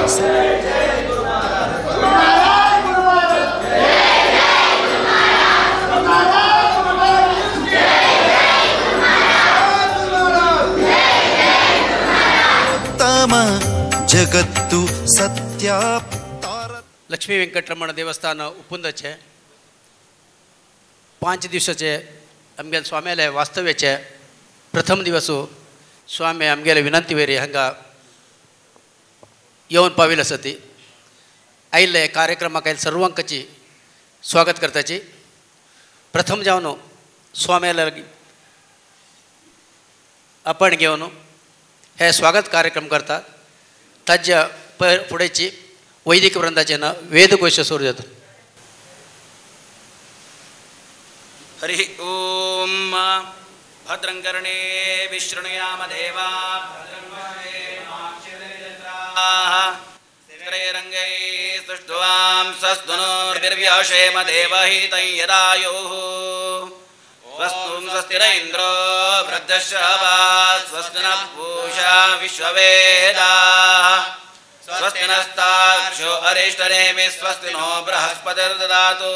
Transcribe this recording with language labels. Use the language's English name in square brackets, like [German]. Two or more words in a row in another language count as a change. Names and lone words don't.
[Kannada] ಉತ್ತಮ ಜಗತ್ತು ಸತ್ಯ. [Konkani] लक्ष्मी वेंकटरमण देवस्थान उपुंदचे 5 दिवसाचे आमगेले स्वाम्याले वास्तव्याचे प्रथम दिवसू स्वामी आमगेले विनंती वेरी हांगा येवन पाविल्ले आसती. आयिल्ले कार्यक्रमाक आयिल्ले सर्वांकाची स्वागत करताची. प्रथम जावन स्वाम्याला आपण घेवन हे स्वागत कार्यक्रम करतात. ताज्या फुडेची वैदिक वृंदाचे वेदघोष सुरू जाता. [Sanskrit] हरि ओम. भद्रं कर्णे विष्णुयाम देवा रंगै सुष्टुवां सस्तुनोर्भिर्व्याशेम देवहितं यदायुः स्वस्ति स्वस्तिर इन्द्रो वृद्धश्रवा स्वस्ति नः पूषा विश्ववेदाः स्वस्ति नस्ताक्षो अरिष्टनेमि स्वस्ति नो बृहस्पतिर्ददातु.